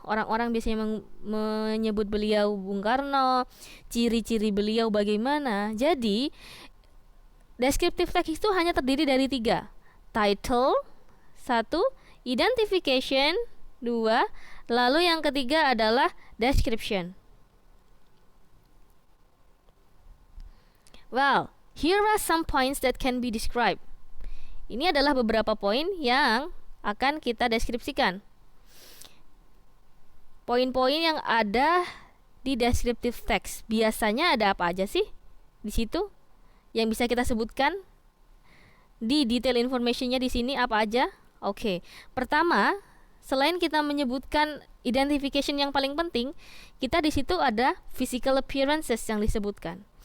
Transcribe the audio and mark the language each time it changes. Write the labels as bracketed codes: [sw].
[id] Orang-orang biasanya menyebut beliau Bung Karno, ciri-ciri beliau bagaimana. Jadi, descriptive text itu hanya terdiri dari 3. Title 1, identification 2, lalu yang ketiga adalah description. [en] Well, here are some points that can be described. [id] Ini adalah beberapa poin yang akan kita deskripsikan. Poin-poin yang ada di descriptive text. Biasanya ada apa aja sih di situ yang bisa kita sebutkan? Di detail informationnya di sini apa aja? Oke. Pertama, selain kita menyebutkan identification yang paling penting, kita di situ ada physical appearances yang disebutkan.